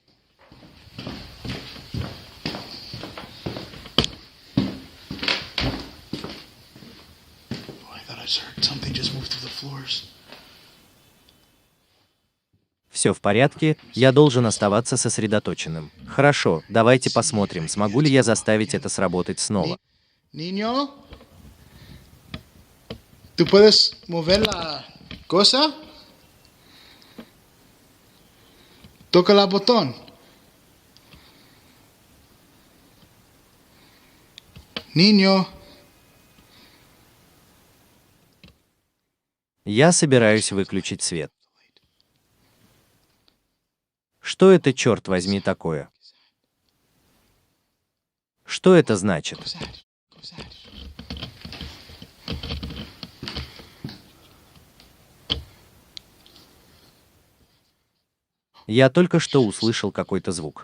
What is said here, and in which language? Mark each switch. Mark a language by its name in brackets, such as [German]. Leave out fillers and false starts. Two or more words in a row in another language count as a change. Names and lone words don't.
[Russian] Все в порядке, я должен оставаться сосредоточенным. Хорошо, давайте посмотрим, смогу ли я заставить это сработать снова. [Spanish] Niño, ¿tú puedes mover la cosa? Toca el botón. Niño. [Russian] Я собираюсь выключить свет. Что это, черт возьми, такое? Что это значит? Я только что услышал какой-то звук.